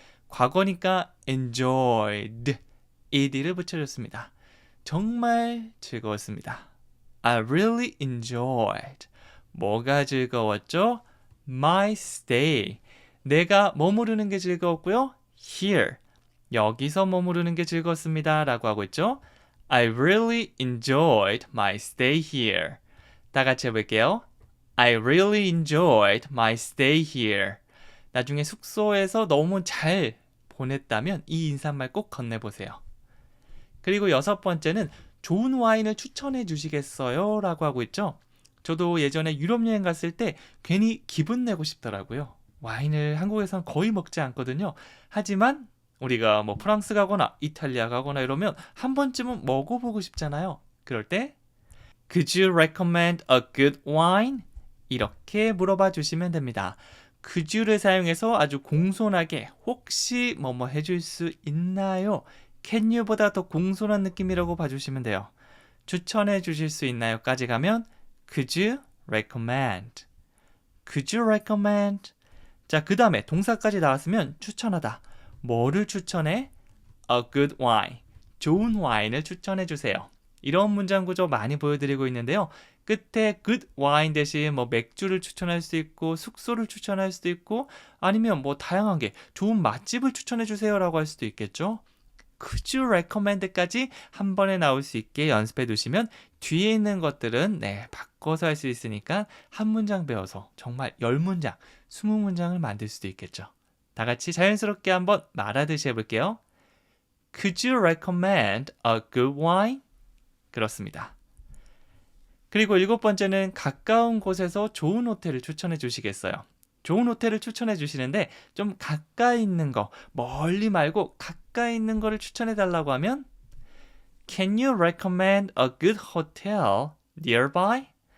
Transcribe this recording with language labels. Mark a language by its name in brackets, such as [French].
[Korean] 과거니까 enjoyed, ed를 붙여줬습니다. 정말 즐거웠습니다. [English] I really enjoyed. [Korean] 뭐가 즐거웠죠? [English] my stay. [Korean] 내가 머무르는 게 즐거웠고요. [English] here. [Korean] 여기서 머무르는 게 즐거웠습니다. 라고 하고 있죠. [English] I really enjoyed my stay here. [Korean] 다 같이 해볼게요. [English] I really enjoyed my stay here. [Korean] 나중에 숙소에서 너무 잘 보냈다면 이 인사말 꼭 건네보세요. 그리고 6번째는 좋은 와인을 추천해 주시겠어요? 라고 하고 있죠. 저도 예전에 유럽 여행 갔을 때 괜히 기분 내고 싶더라고요. 와인을 한국에서는 거의 먹지 않거든요. 하지만 우리가 뭐 프랑스 가거나 이탈리아 가거나 이러면 한 번쯤은 먹어보고 싶잖아요. 그럴 때 [English] Could you recommend a good wine? [Korean] 이렇게 물어봐 주시면 됩니다. could you를 사용해서 아주 공손하게 혹시 뭐뭐 해줄 수 있나요? can you보다 더 공손한 느낌이라고 봐주시면 돼요. 추천해 주실 수 있나요? 까지 가면 [English] could you recommend? could you recommend? [Korean] 자, 그 다음에 동사까지 나왔으면 추천하다. 뭐를 추천해? [English] A good wine. [Korean] 좋은 와인을 추천해 주세요. 이런 문장 구조 많이 보여드리고 있는데요. 끝에 good wine 대신 뭐 맥주를 추천할 수도 있고 숙소를 추천할 수도 있고 아니면 뭐 다양한 게 좋은 맛집을 추천해 주세요라고 할 수도 있겠죠. Could you recommend까지 한 번에 나올 수 있게 연습해 두시면 뒤에 있는 것들은 바꿔서 할 수 있으니까 한 문장 배워서 정말 10문장, 20문장을 만들 수도 있겠죠. 다 같이 자연스럽게 한번 말하듯이 해볼게요. [English] Could you recommend a good wine? [Korean] 그렇습니다. 그리고 7번째는 가까운 곳에서 좋은 호텔을 추천해 주시겠어요. 좋은 호텔을 추천해 주시는데 좀 가까이 있는 거, 멀리 말고 가까이 있는 거를 추천해 달라고 하면 [English] Can you recommend a good hotel nearby?